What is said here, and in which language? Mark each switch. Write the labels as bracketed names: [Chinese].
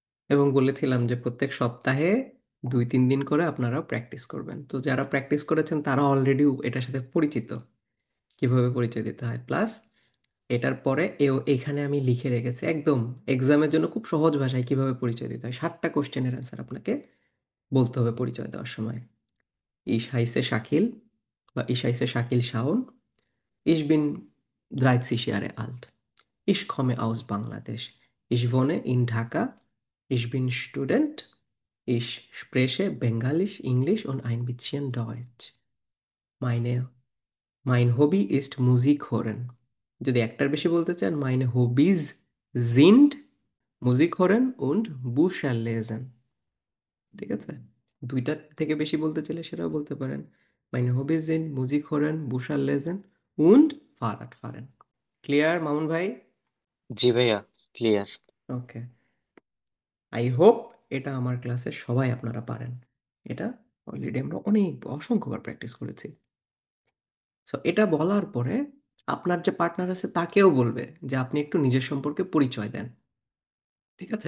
[Bangla] এবং বলেছিলাম যে প্রত্যেক সপ্তাহে 2-3 দিন করে আপনারা প্র্যাকটিস করবেন। তো যারা প্র্যাকটিস করেছেন তারা অলরেডি এটার সাথে পরিচিত, কিভাবে পরিচয় দিতে হয়। প্লাস এটার পরে এখানে আমি লিখে রেখেছি একদম এক্সামের জন্য খুব সহজ ভাষায় কিভাবে পরিচয় দিতে হয়। 7টা কোশ্চেনের অ্যান্সার আপনাকে বলতে হবে পরিচয় দেওয়ার সময়। [German] Ich heiße শাকিল, বা Ich heiße শাকিল শাওন, Ich bin 30 Jahre alt, Ich komme aus Bangladesh, Ich wohne in Dhaka, Ich bin Student, Ich spreche Bengalisch, Englisch und ein bisschen Deutsch. Meine, mein Hobby ist Musik hören. [Bangla] যদি একটার বেশি বলতে চান, [German] meine Hobbys sind Musik hören und Bücher lesen. [Bangla] ঠিক আছে? দুইটা থেকে বেশি বলতে চাইলে সেটাও বলতে পারেন। [German] Meine Hobbys sind Musik hören, Bücher lesen und Fahrrad fahren. [Bangla] Clear Mamun ভাই? জি ভাইয়া, ক্লিয়ার। [English] okay, I hope [Bangla] এটা আমার ক্লাসের সবাই আপনারা পারেন। এটা অলরেডি আমরা অনেক অসংখ্যবার প্র্যাকটিস করেছি। সো এটা বলার পরে আপনার যে পার্টনার আছে তাকেও বলবে যে আপনি একটু নিজের সম্পর্কে পরিচয় দেন। ঠিক আছে?